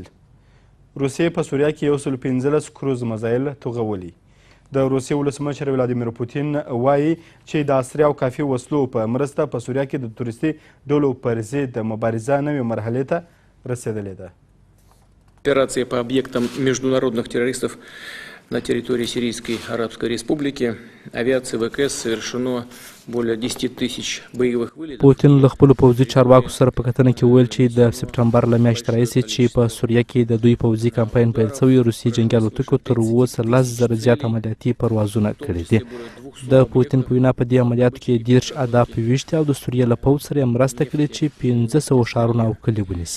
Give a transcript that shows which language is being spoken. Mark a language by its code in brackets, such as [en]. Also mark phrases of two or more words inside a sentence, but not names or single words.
[ps] روسیې په سوریه کې 115 کروز میزایل توغولي. د روسیې ولسمشر ولادیمیر پوتین وایي چې د عصري او کافي وسلو په مرسته په سوریه کې د تروریستي ډلو پر ضد مبارزه نوې مرحلې ته رسېدلې ده. [ru] Операции по объектам международных террористов на территории Сирийской Арабской Республики авиацией ВКС совершено более 10 тысяч боевых вылетов. [ps] پوتین له خپلو پوځي چارواکو سره په کتنه کې ویل چې د سپټمبر له میاشتې راهیسې چې په سوریه کې د دوی پوځي کمپاین پیل شوی روسي جنګي الوتکو تر 10,000 زیات عملیاتي پروازونه کړي دي. د پوتین په وینا په دې عملیاتو کې 10 اهداف ویشتي او د سوریې له پوځ سره مرسته کړې چې 1500 ښارونه او کلي ونیسي.